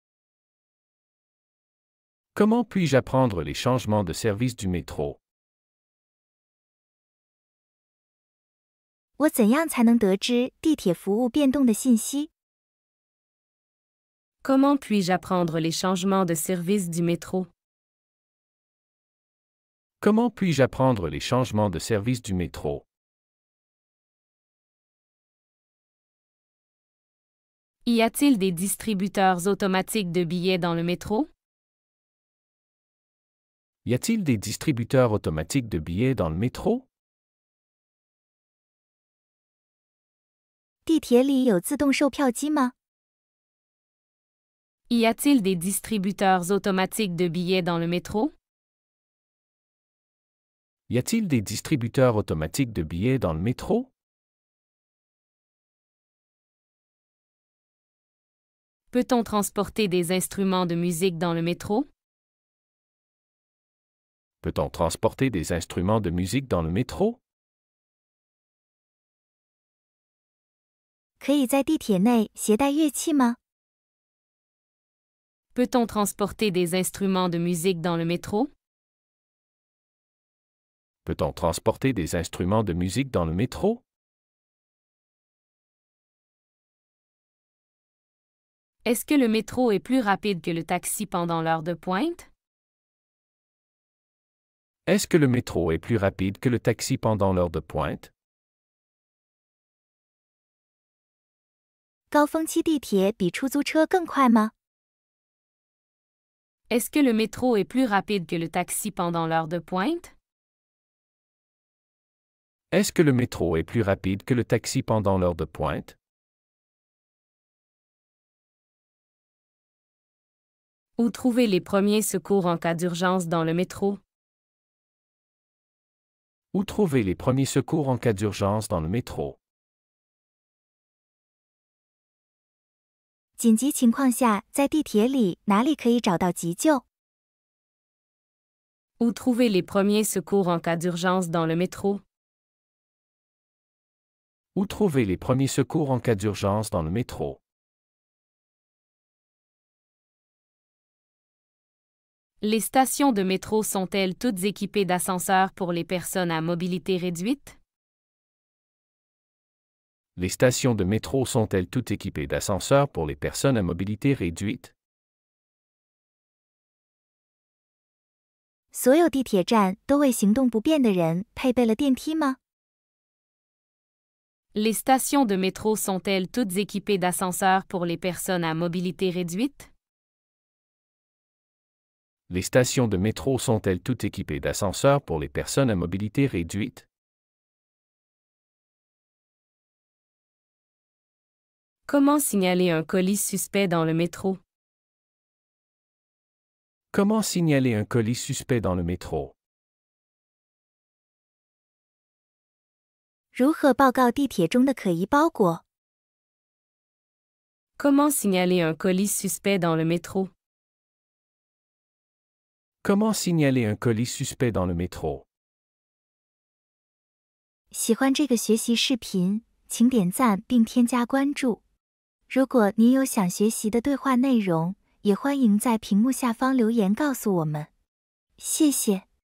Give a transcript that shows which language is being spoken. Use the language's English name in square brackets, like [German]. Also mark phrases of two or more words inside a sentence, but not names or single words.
[French] Comment puis-je apprendre les changements de service du métro? [Chinese] 我怎样才能得知地铁服务变动的信息？ [French] Comment puis-je apprendre les changements de service du métro? Comment puis-je apprendre les changements de service du métro? Y a-t-il des distributeurs automatiques de billets dans le métro? Y a-t-il des distributeurs automatiques de billets dans le métro? [Chinese] 地铁里有自动售票机吗？ [French] Y a-t-il des distributeurs automatiques de billets dans le métro? Y a-t-il des distributeurs automatiques de billets dans le métro? Peut-on transporter des instruments de musique dans le métro? Peut-on transporter des instruments de musique dans le métro? [Chinese] 可以在地铁内携带乐器吗？ [French] Peut-on transporter des instruments de musique dans le métro? Peut-on transporter des instruments de musique dans le métro? Est-ce que le métro est plus rapide que le taxi pendant l'heure de pointe? Est-ce que le métro est plus rapide que le taxi pendant l'heure de pointe? [Chinese] 高峰期地铁比出租车更快吗？ [French] Est-ce que le métro est plus rapide que le taxi pendant l'heure de pointe? Est-ce que le métro est plus rapide que le taxi pendant l'heure de pointe? Où trouver les premiers secours en cas d'urgence dans le métro? Où trouver les premiers secours en cas d'urgence dans le métro? [Chinese] 紧急情况下，在地铁里哪里可以找到急救？ [French] Où trouver les premiers secours en cas d'urgence dans le métro? Où trouver les premiers secours en cas d'urgence dans le métro? Les stations de métro sont-elles toutes équipées d'ascenseurs pour les personnes à mobilité réduite? Les stations de métro sont-elles toutes équipées d'ascenseurs pour les personnes à mobilité réduite? [Chinese] 所有地铁站都为行动不便的人配备了电梯吗？ [French] Les stations de métro sont-elles toutes équipées d'ascenseurs pour les personnes à mobilité réduite? Les stations de métro sont-elles toutes équipées d'ascenseurs pour les personnes à mobilité réduite? Comment signaler un colis suspect dans le métro? Comment signaler un colis suspect dans le métro? [Chinese] 如何报告地铁中的可疑包裹？ [French] Comment signaler un colis suspect dans le métro? Comment signaler un colis suspect dans le métro? [Chinese] 喜欢这个学习视频， 请点赞并添加关注。如果您有想学习的对话内容，也欢迎在屏幕下方留言告诉我们。谢谢。